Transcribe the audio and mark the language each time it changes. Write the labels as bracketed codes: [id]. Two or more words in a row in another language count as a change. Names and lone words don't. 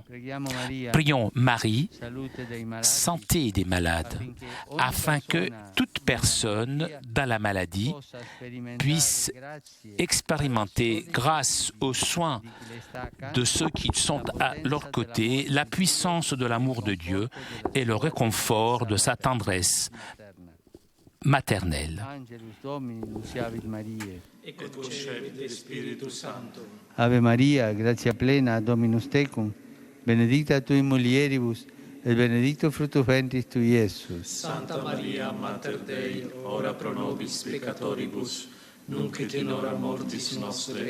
[fr] Prions Marie, santé des malades, afin que toute personne dans la maladie puisse expérimenter, grâce aux soins de ceux qui sont à leur côté, la puissance de l'amour de Dieu et le réconfort de sa tendresse maternelle. [la] Ave Maria, gratia plena, Dominus tecum, benedicta tui mulieribus, et benedictus fructus ventris tui, Iesus. Santa Maria, Mater Dei, ora pro nobis peccatoribus, nunc et in hora mortis nostre.